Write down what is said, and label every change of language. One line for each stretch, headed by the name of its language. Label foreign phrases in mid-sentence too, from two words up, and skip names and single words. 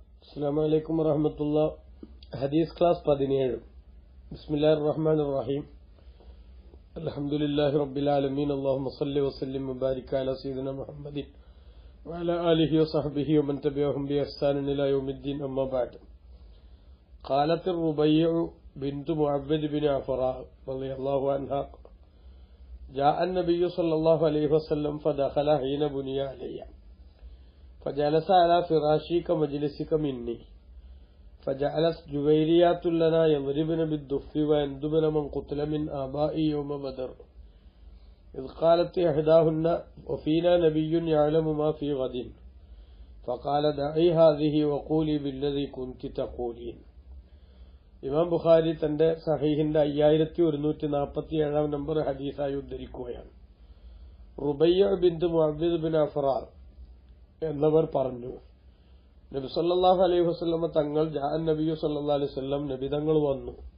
Arabic: السلام عليكم ورحمة الله.
Malayalam: ഹദീസ് ക്ലാസ് 17.
Arabic: بسم الله الرحمن الرحيم. الحمد لله رب العالمين. اللهم صل وسلم وبارك على سيدنا محمد وعلى آله وصحبه ومن تبعهم بإحسان إلى يوم الدين. أما بعد. قالت الربيع بنت معبد بن عفراء رضي الله عنها جاء النبي صلى الله عليه وسلم فدخل حين بني علي فجلس على فراشي كمجلسك مني فجعلت جويريات لنا يضربن بالدف ويندبن من قتل من آبائي يوم بدر إذ قالت إحداهن وفينا نبي يعلم ما في غد فقال دعي هذه وقولي بالذي كنت تقولين.
Malayalam: ഇമാം ബുഖാരി തന്റെ സഹീഹിന്റെ 5147 നമ്പർ ഹദീസായി ഉദ്ധരിക്കുകയാണ്. റുബയ്യ ബിൻത് മുഅവ്വിദ് ബിൻ അഫ്റാർ എന്നവർ പറഞ്ഞു, നബി
Arabic: صلى الله عليه وسلم
Malayalam: തങ്ങൾ
Arabic: جاء النبي صلى الله عليه وسلم
Malayalam: നബി തങ്ങൾ വന്നു.